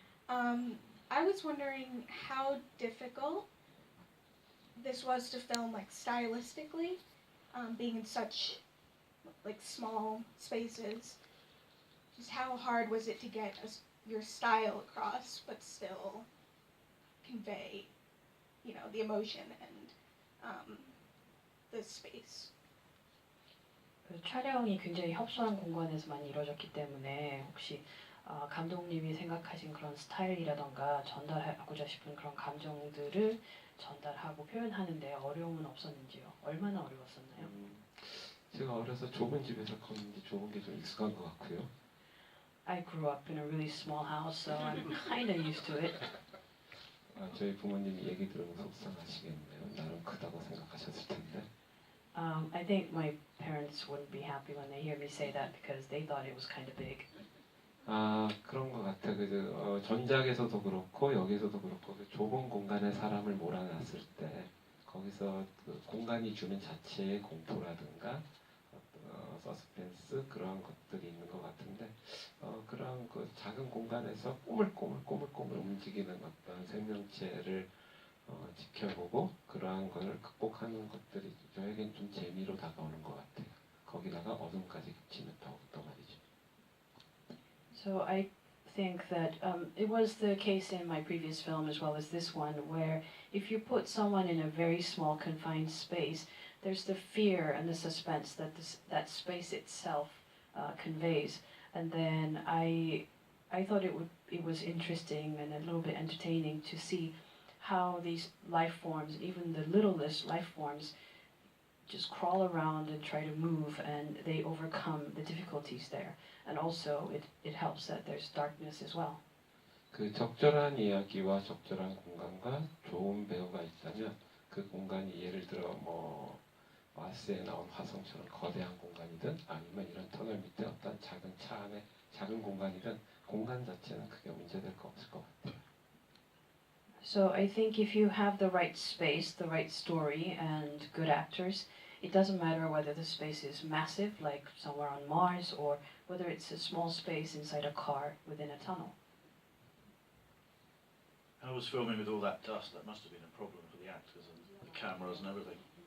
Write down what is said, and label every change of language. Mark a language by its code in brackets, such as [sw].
[en] I was wondering how difficult this was to film, like stylistically, being in such like small spaces. Just how hard was it to get your style across, but still convey, the emotion and the space. [ko] 촬영이 굉장히 협소한 공간에서 많이 이루어졌기 때문에 혹시 감독님이 생각하신 그런 스타일이라던가 전달하고자 싶은 그런 감정들을 전달하고 표현하는데 어려움은 없었는지요? 얼마나 어려웠었나요? 제가 어려서 좁은 집에서 컸는지 좁은 게 좀 익숙한 것 같고요. [en] I grew up in a really small house, so I'm kind of used to it. [ko] 저희 부모님이 얘기 들으면 속상하시겠네요. 나름 크다고 생각하셨을 텐데. [en] I think my parents wouldn't be happy when they hear me say that because they thought it was kind of big. [ko] 그런 것 같아. 전작에서도 그렇고 여기서도 그렇고 그 좁은 공간에 사람을 몰아놨을 때 거기서 그 공간이 주는 자체의 공포라든가 서스펜스 그러한 것들이 있는 것 같은데 그런 그 작은 공간에서 꼬물꼬물 움직이는 어떤 생명체를 지켜보고 그러한 것을 극복하는 것들이 저에겐 좀 재미로 다가오는 것 같아요. 거기다가 어둠까지 겹치면 더욱더 말이죠. [en] So I think that it was the case in my previous film as well as this one, where if you put someone in a very small confined space, there's the fear and the suspense that that space itself conveys. And then I thought it was interesting and a little bit entertaining to see how these life forms, even the littlest life forms, just crawl around and try to move, and they overcome the difficulties there. And also, it helps that there's darkness as well. [ko] 그 적절한 이야기와 적절한 공간과 좋은 배우가 있다면 그 공간이 예를 들어 뭐 마스에 나온 화성처럼 거대한 공간이든 아니면 이런 터널 밑에 어떤 작은 차 안에 작은 공간이든 공간 자체는 크게 문제될 거 없을 것 같아요. [en] So I think if you have the right space, the right story, and good actors, it doesn't matter whether the space is massive, like somewhere on Mars, or whether it's a small space inside a car within a tunnel. How was filming with all that dust? That must have been a problem for the actors and the cameras and everything.